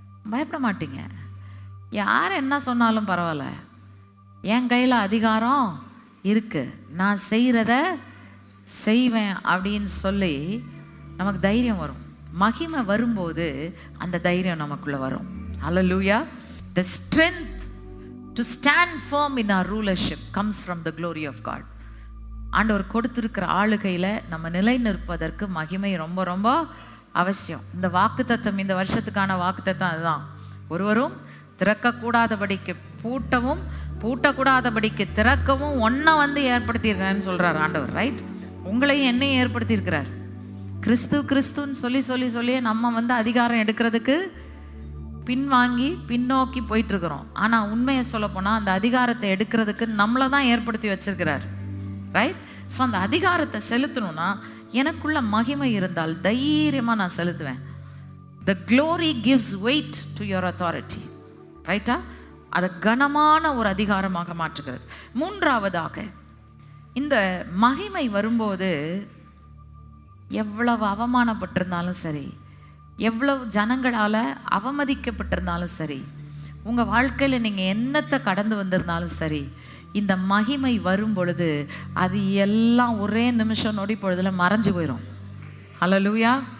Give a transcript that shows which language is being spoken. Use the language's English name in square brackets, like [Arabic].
[Tamil] பயப்பட மாட்டீங்க. யார் என்ன சொன்னாலும் பரவாயில்ல, என் கையில் அதிகாரம் இருக்கு, நான் செய்கிறத செய்வேன் அப்படின்னு சொல்லி நமக்கு தைரியம் வரும். மகிமை வரும்போது அந்த தைரியம் நமக்குள்ள வரும். ஹல்லேலூயா. [English] The strength to stand firm in our rulership comes from the glory of God. [Tamil] ஆண்டவர் கொடுத்திருக்கிற ஆளுகையில் நம்ம நிலை நிற்பதற்கு மகிமை ரொம்ப ரொம்ப அவசியம். இந்த வாக்குத்தத்தம், இந்த வருஷத்துக்கான வாக்குத்தத்தம் அதுதான். ஒருவரும் திறக்கக்கூடாதபடிக்கு பூட்டவும் பூட்டக்கூடாதபடிக்கு திறக்கவும் ஒன்றை வந்து ஏற்படுத்தியிருக்கிறேன்னு சொல்கிறார் ஆண்டவர். ரைட்? உங்களையும் என்னையும் ஏற்படுத்தியிருக்கிறார். கிறிஸ்துன்னு சொல்லி சொல்லி சொல்லியே நம்ம வந்து அதிகாரம் எடுக்கிறதுக்கு பின்வாங்கி பின்னோக்கி போயிட்டுருக்குறோம். ஆனால் உண்மையை சொல்ல போனால் அந்த அதிகாரத்தை எடுக்கிறதுக்கு நம்மளை தான் ஏற்படுத்தி வச்சிருக்கிறார். ரைட்? ஸோ அந்த அதிகாரத்தை செலுத்தணும்னா எனக்குள்ள மகிமை இருந்தால் தைரியமாக நான் செலுத்துவேன். [English] The glory gives weight to your authority. [Tamil] ரைட்டா? அதை கனமான ஒரு அதிகாரமாக மாற்றுகிறது. மூன்றாவதாக, இந்த மகிமை வரும்போது எவ்வளவு அவமானப்பட்டிருந்தாலும் சரி, எவ்வளவு ஜனங்களால் அவமதிக்கப்பட்டிருந்தாலும் சரி, உங்கள் வாழ்க்கையில் நீங்கள் என்னத்தை கடந்து வந்திருந்தாலும் சரி, இந்த மகிமை வரும் பொழுது அது எல்லாம் ஒரே நிமிஷம் நொடி பொழுதுல மறைஞ்சு போயிடும். ஹல்லேலூயா.